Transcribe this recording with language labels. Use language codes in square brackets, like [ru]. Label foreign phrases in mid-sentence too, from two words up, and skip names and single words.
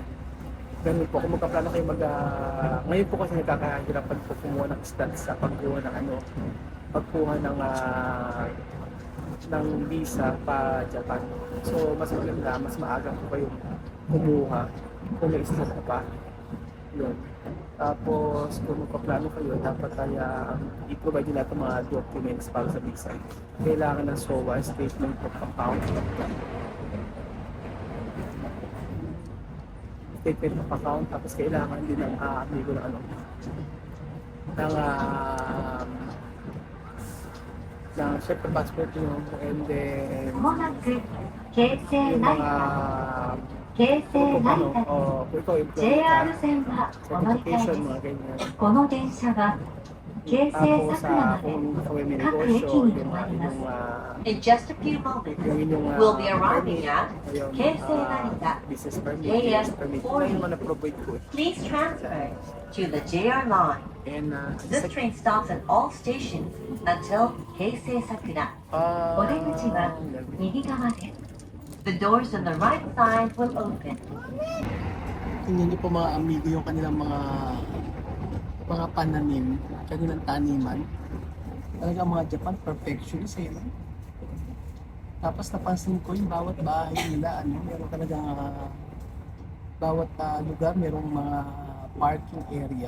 [tl] Ganun po, kung magkaplano kayo ngayon po kasi nagkakahirapan po kumuha ng stats sa pagkuha ng visa pa Japan. So, mas maganda, mas maaga po kayong kumuha kung may stats pa. Yun. Tapos, kung magpaplano kayo, dapat i-provide nila itong mga documents para sa visa. Kailangan ng SOA, [en] statement of account, statement of account, [tl] tapos kailangan din ng amigo ng syempre passport nyo, and then [ja] まもなく京成 [tl] yung [ja] 成 [tl] mga [ja] 田京成成田です [tl] kung ikaw employee [ja] JR 線はお乗り換え [tl] certification, [ja] で [tl] mga ganyan. [ja] すこの電車は京成 [tl] Tapos [ja] 桜まで [tl] kung ikaw ay may [ja] 各 [tl] negosyo, [ja] 駅に [tl] yung [ja] 停まります [en] In just a few moments, [tl] yung inyong [en] we'll be arriving [tl] permit, at yung, [en] Keisei Narita, business permit, JS business permit, yun [tl] 40. yung mga na-provide ko. [en] Please transfer to the JR line. And This train stops at all stations until Keisei Sakura. [ja] お出口は右側です [en] The doors on the right side will open. [tl] tingnan niyo po mga amigo yung kanilang mga pananim, kanilang taniman. Talaga mga Japan perfectionist eh. No? Tapos napansin ko yung bawat bahay nila, meron talagang bawat lugar, merong mga [en] parking area.